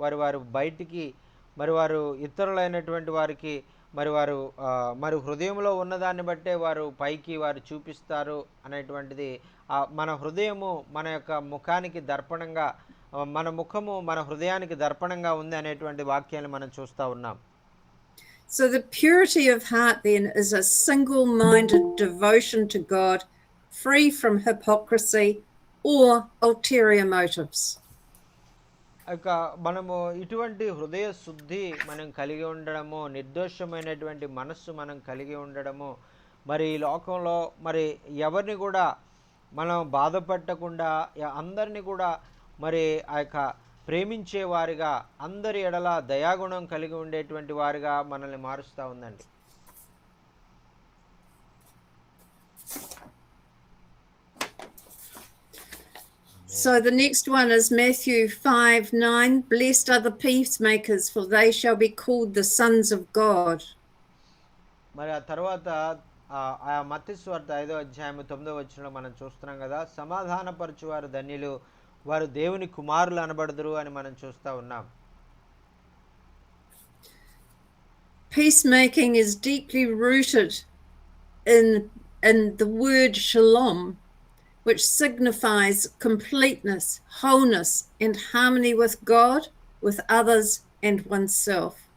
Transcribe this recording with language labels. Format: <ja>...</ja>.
<te>వారు బయటికి మరి వారు ఇతరులైనటువంటి వారికి మరి హృదయంలో ఉన్నదాన్ని బట్టే వారు పైకి వారు చూపిస్తారు అనేటువంటిది మన హృదయము మన యొక్క ముఖానికి దర్పణంగా, మన ముఖము మన హృదయానికి దర్పణంగా ఉంది అనేటువంటి వాక్యాన్ని మనం చూస్తూ ఉన్నాం.</te> <en>So the purity of heart then is a single-minded devotion to God, free from hypocrisy or ulterior motives.</en> <te>మనము ఇటువంటి హృదయ శుద్ధి మనం కలిగి ఉండడము, నిర్దోషమైనటువంటి మనస్సు మనం కలిగి ఉండడము, మరి ఈ లోకంలో మరి ఎవరిని కూడా మనం బాధపెట్టకుండా అందరినీ కూడా మరి ఆ యొక్క ప్రేమించే వారిగా, అందరి ఎడల దయాగుణం కలిగి ఉండేటువంటి వారిగా మనల్ని మారుస్తూ ఉందండి.</te> <en>So the next one is Matthew 5:9. Blessed are the peacemakers, for they shall be called the sons of God.</en> <te>మరి ఆ తర్వాత ఆ మత్తయి సువార్త 5వ అధ్యాయం 9వ వచనంలో మనం చూస్తున్నాం కదా, సమాధానపరచువారు ధన్యులు, వారు దేవుని కుమారులు అనబడదురు అని మనం చూస్తూ ఉన్నాం.</te> <en>Peacemaking is deeply rooted in the word shalom, which signifies completeness, wholeness, and harmony with God, with others, and oneself.</en>